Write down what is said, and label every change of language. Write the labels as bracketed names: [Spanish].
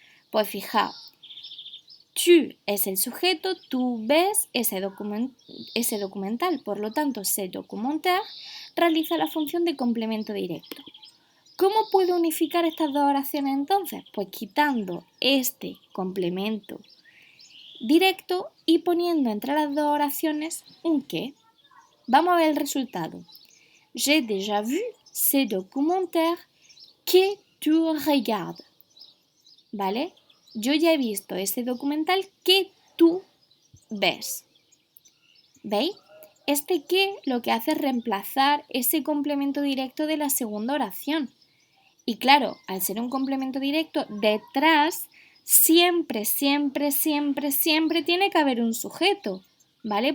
[Spanish] Pues fijaos, tu es el sujeto, tú ves ese documental, por lo tanto, [French] ce documentaire [Spanish] realiza la función de complemento directo. ¿Cómo puedo unificar estas dos oraciones entonces? Pues quitando este complemento directo y poniendo entre las dos oraciones un que. Vamos a ver el resultado. [French] J'ai déjà vu ce documentaire que tu regardes. [Spanish] ¿Vale? Yo ya he visto ese documental que tú ves. ¿Veis? Este que lo que hace es reemplazar ese complemento directo de la segunda oración. Y claro, al ser un complemento directo, detrás siempre, siempre, siempre, siempre tiene que haber un sujeto, ¿vale?